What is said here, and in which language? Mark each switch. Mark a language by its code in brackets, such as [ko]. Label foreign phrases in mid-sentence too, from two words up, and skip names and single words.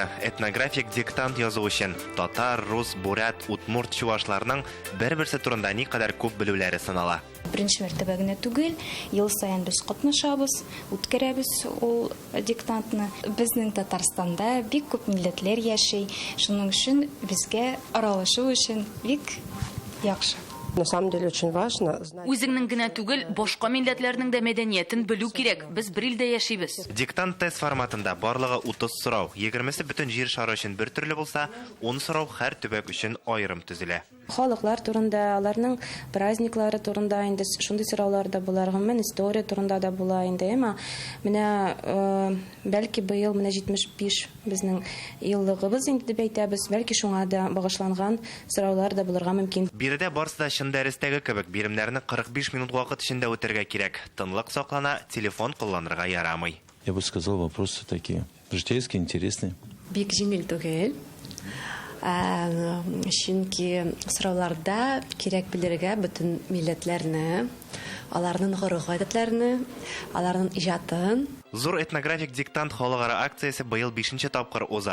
[tt] Этнографик диктант язу өчен татар, рус, бурят, удмурт чуашларның бер-берсе турында никадәр күп белүләре сынала. Беренче мәртәбә генә түгел, ел саен без катнашабыз, үткәрәбез ул диктантны. Безнең Татарстанда бик күп милләтләр яши. Шуның өчен безгә аралашу өчен бик яхшы. [ru] На самом деле очень важно. [tt] Үзеңнең генә түгел, башка милләтләрнең дә мәдәниятен белү кирәк. Без бер илдә яшибез. Диктант тест форматында барлыгы 30 сорау, 20се бөтен җир шары өчен бер төрле булса, 10 сорау һәр төбәк өчен аерым төзелә. Халыклар турында, аларның праздниклары турында инде шундый сораулар да булар, гомумән история турында да була инде, әмма менә бәлки быел менә 75 безнең еллыгыбыз инде дип әйтәбез, бәлки шуңа да багышланган сораулар да булырга мөмкин. Биредә барысы да чын дәрестәге кебек биремнәрне 45 минут вакыт эчендә үтәргә кирәк. Тынлык саклана, телефон кулланырга ярамый. [ru] Я бы сказал, вопросы такие житейские, интересные. [tt] Бик җиңел түгел. Чөнки сорауларда кирәк белергә бөтен милләтләрне, аларның гореф-гадәтләрне, аларның иҗатын. Зур этнографик диктант халыкара акциясе быел 5-нче тапкыр уза.